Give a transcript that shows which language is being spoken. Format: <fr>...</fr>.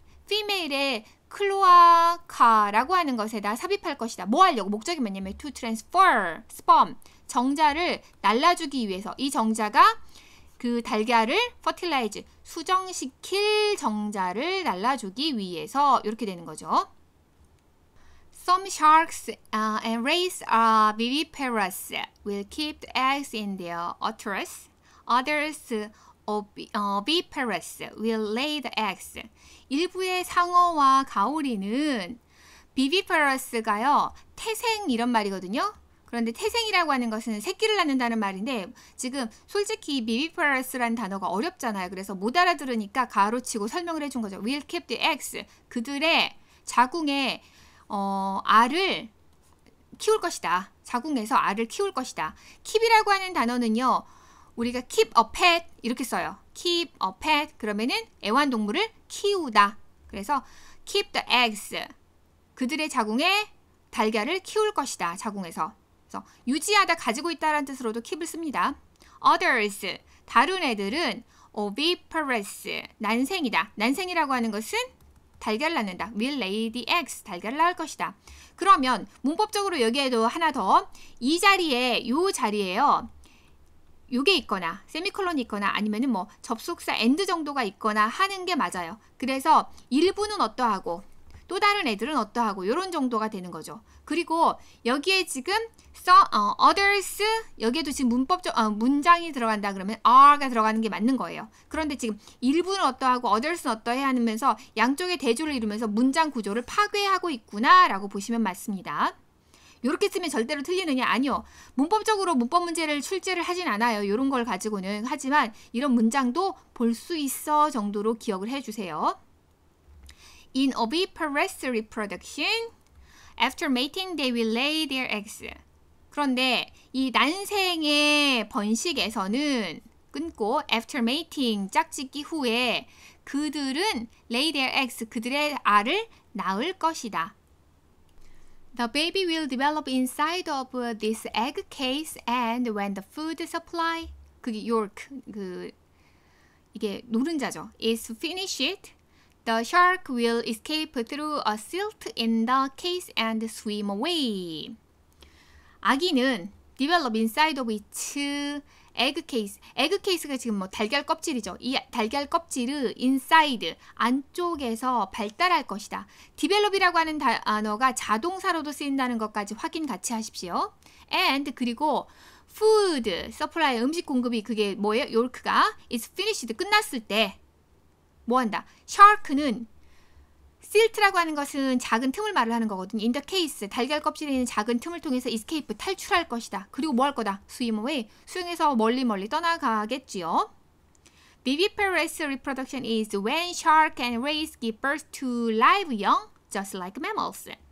<ko>female의 클로아카라고 하는 것에다 삽입할 것이다. 뭐 하려고? 목적이 뭐냐면</ko> <en>to transfer sperm,</en> <ko>정자를 날라주기 위해서. 이 정자가 그 달걀을 fertilize, 수정시킬 정자를 날라주기 위해서 이렇게 되는 거죠.</ko> <en>Some sharks and rays are viviparous, will keep the eggs in their uterus. Others oviparous, will lay the eggs.</en> <ko>일부의 상어와 가오리는 viviparous가요, 태생 이런 말이거든요. 그런데 태생이라고 하는 것은 새끼를 낳는다는 말인데 지금 솔직히 viviparous라는 단어가 어렵잖아요. 그래서 못 알아들으니까 가로치고 설명을 해준 거죠.</ko> <en>Will keep the eggs.</en> <ko>그들의 자궁에 알을 키울 것이다. 자궁에서 알을 키울 것이다. keep이라고 하는 단어는요. 우리가</ko> <en>keep a pet</en> <ko>이렇게 써요. keep a pet 그러면은 애완동물을 키우다. 그래서</ko> <en>keep the eggs</en> <ko>그들의 자궁에 달걀을 키울 것이다. 자궁에서. 그래서 유지하다 가지고 있다라는 뜻으로도 keep을 씁니다. others 다른 애들은 oviparous 난생이다. 난생이라고 하는 것은 달걀을 낳는다.</ko> <en>will lay the eggs</en> <ko>달걀을 낳을 것이다. 그러면 문법적으로 여기에도 하나 더 이 자리에 요 자리에요. 요게 있거나 세미콜론이 있거나 아니면은 뭐 접속사 and 정도가 있거나 하는 게 맞아요. 그래서 일부는 어떠하고 또 다른 애들은 어떠하고 요런 정도가 되는 거죠. 그리고 여기에 지금 others 여기에도 지금 문장이 들어간다 그러면 are가 들어가는 게 맞는 거예요. 그런데 지금 일부는 어떠하고 others는 어떠해 하면서 양쪽의 대조를 이루면서 문장 구조를 파괴하고 있구나 라고 보시면 맞습니다. 이렇게 쓰면 절대로 틀리느냐? 아니요. 문법적으로 문법 문제를 출제를 하진 않아요. 이런 걸 가지고는. 하지만 이런 문장도 볼 수 있어 정도로 기억을 해주세요.</ko> <en>In oviparous reproduction, after mating, they will lay their eggs.</en> <ko>그런데 이 난생의 번식에서는 끊고</ko> <en>after mating,</en> <ko>짝짓기 후에 그들은</ko> <en>lay their eggs,</en> <ko>그들의 알을 낳을 것이다.</ko> <en>The baby will develop inside of this egg case and when the food supply,</en> <ko>그게 yolk, 이게 노른자죠.</ko> <en>is finished, the shark will escape through a slit in the case and swim away.</en> <ko>아기는</ko> <en>develop inside of its egg case.</en> <ko>egg case가 지금 뭐 달걀 껍질이죠. 이 달걀 껍질을 inside, 안쪽에서 발달할 것이다. develop이라고 하는 단어가 자동사로도 쓰인다는 것까지 확인 같이 하십시오. and 그리고 food, supply, 음식 공급이 그게 뭐예요? yolk가</ko> <en>is finished,</en> <ko>끝났을 때 뭐 한다? shark는 silt라고 하는 것은 작은 틈을 말을 하는 거거든요.</ko> <en>in the case,</en> <ko>달걀 껍질에 있는 작은 tum을 통해서 escape, 탈출할 것이다. 그리고 뭐 할 거다?</ko> <en>swim away,</en> <ko>수영해서 멀리 떠나가겠지요.</ko> <en>Viviparous reproduction is when shark and rays give birth to live young, just like mammals.</en>